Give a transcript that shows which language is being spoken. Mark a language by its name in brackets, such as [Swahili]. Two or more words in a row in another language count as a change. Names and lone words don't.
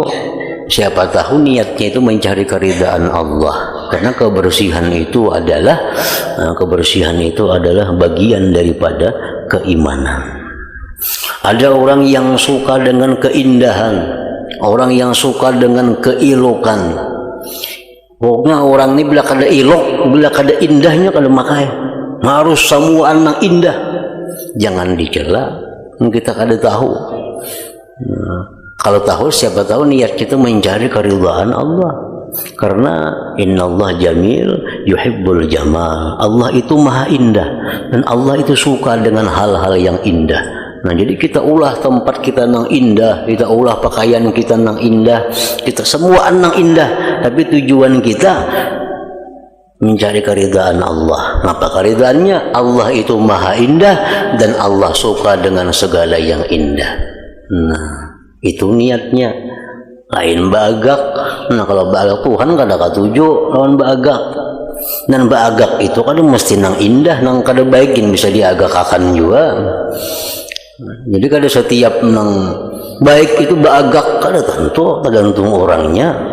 [Indonesian] Siapa tahu niatnya itu mencari keridhaan Allah. Karena kebersihan itu adalah bagian daripada keimanan. Ada orang yang suka dengan keindahan. orang yang suka dengan keilokan. [Banjar] Pokoknya orang ini bila kada ilok, bila kada indahnya kada makai. Harus samuan nang indah. Jangan dicela, kita kada tahu. [Indonesian] Nah, kalau tahu, siapa tahu niat kita mencari keridhaan Allah. [Arabic] Karena innallah jamil yuhibbul jamal. [Indonesian] Allah itu maha indah dan Allah itu suka dengan hal-hal yang indah. [Banjar] Nah, jadi kita ulah tempat kita nang indah, kita ulah pakaian kita nang indah, kita semua nang indah, [Indonesian] tapi tujuan kita mencari keridhaan Allah. Apa keridhaannya? Allah itu maha indah dan Allah suka dengan segala yang indah. [Banjar] Nah, itu niatnya. Lain bagak. Nah, kalau bagak Tuhan kada katuju lawan bagak. Dan bagak itu kada mesti nang indah, nang kada baikin bisa diagakakan juga. Jadi kada setiap nang baik itu bagak, kada tentu, tergantung orangnya.